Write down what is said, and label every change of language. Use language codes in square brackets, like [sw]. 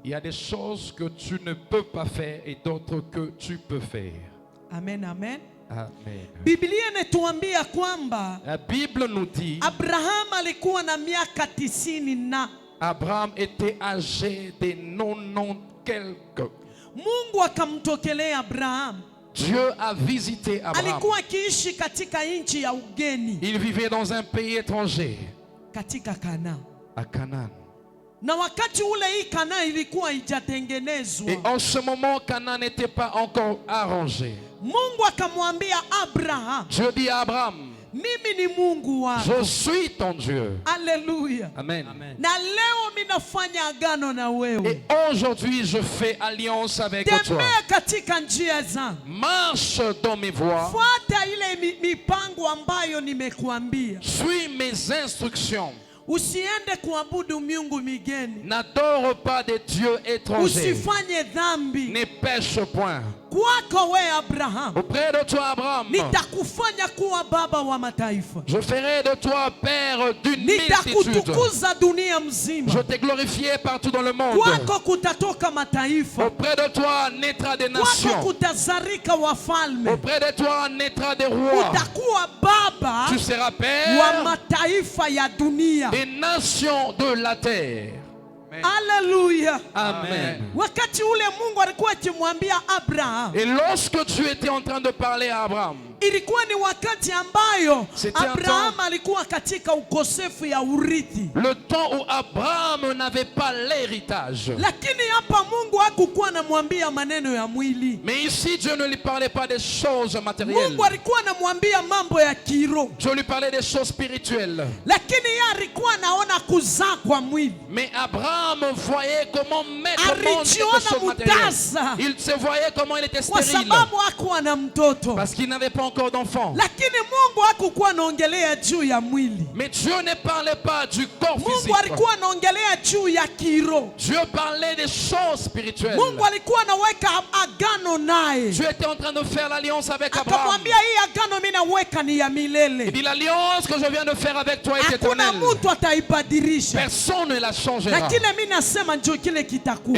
[fr] il y a des choses que tu ne peux pas faire et d'autres que tu peux faire. Amen, amen. Amen. [sw] Biblia inatuambia kwamba [fr] La Bible nous dit [sw] Abraham alikuwa na miaka 90 na [fr] Abraham était âgé de 90 quelques. [sw] Mungu akamtokelea Abraham. [fr] Dieu a visité Abraham. [sw] Alikuwa akiishi katika nchi ya ugeni, [fr] Il vivait dans un pays étranger, [sw] katika Kana. [fr] à Canaan. [sw] Na wakati ule hii Kana ilikuwa [fr] Et [sw] haijatengenezwa. [fr] en ce moment, Canaan n'était pas encore arrangé. [sw] Mungu akamwambia Abraham, [fr] Dieu dit à Abraham, [sw] mimi ni Mungu wako. [fr] je suis ton Dieu. Haleluya. Amen. Amen. [sw] Na leo minafanya agano na wewe. [fr] Et aujourd'hui, je fais alliance avec toi. [sw] Tembea katika njia zangu. [fr] Marche dans mes voies. [sw] Fuata ile mipango ambayo nimekuambia. [fr] Suis mes instructions. [sw] Usiende kuabudu miungu migeni. [fr] N'adore pas des dieux étrangers. [sw] Usifanye dhambi. [fr] Ne pêche point. [sw] Kwako we Abraham, [fr] Auprès de toi, Abraham, [sw] nitakufanya kuwa baba wa mataifa. [fr] je ferai de toi père d'une multitude. [sw] Nitakutukuza dunia mzima. [fr] Je t'ai glorifié partout dans le monde. [sw] Kwako kutatoka mataifa. [fr] Auprès de toi naîtra des [sw] Kwako [fr] nations. [sw] kutazarika wafalme. [fr] Auprès de toi naîtra des rois. [sw] Utakuwa baba [fr] Tu seras [sw] wa [fr] père [sw] mataifa ya dunia. [fr] des nations de la terre. Haleluya. Amen. [sw] Wakati ule Mungu alikuwa akimwambia Abraham, [fr] Et lorsque tu étais en train de parler à Abraham, [sw] ilikuwa ni wakati ambayo [fr] C'était un [sw] Abraham [fr] temps- [sw] alikuwa katika ukosefu ya urithi. [fr] le temps où Abraham n'avait pas l'héritage. [sw] Lakini hapa Mungu hakukuwa anamwambia maneno ya mwili. [fr] Mais ici, Dieu ne lui parlait pas des choses matérielles. [sw] Mungu alikuwa anamwambia mambo ya kiroho. [fr] Dieu lui parlait des choses spirituelles. [sw] Lakini yeye alikuwa anaona kuzaa kwa mwili. [fr] Mais Abraham voyait comment mettre au monde [sw] Alijiona [fr] quelque chose matériel. [sw] mutasa. [fr] Il se voyait comment il était [sw] Kwa [fr] stérile. [sw] sababu hakuwa na mtoto. [fr] Parce qu'il n'avait pas encore d'enfants. [sw] Lakini Mungu hakukuwa anaongelea juu ya mwili. [fr] Mais Dieu ne parlait pas du corps [sw] Mungu [fr] physique. [sw] alikuwa anaongelea juu ya kiroho. [fr] Dieu parlait des choses spirituelles. [sw] Mungu alikuwa anaweka agano naye. [fr] Dieu était en train de faire l'alliance avec Abraham. [sw] Akamwambia hii agano mimi naweka ni ya [fr] Il [sw] milele. [fr] dit l'alliance que je viens de faire avec toi est [sw] Hakuna [fr] éternelle. [sw] mtu ataibadilisha. [fr] Personne ne la changera. [sw] Na kile mimi nasema ndio kile kitakuwa.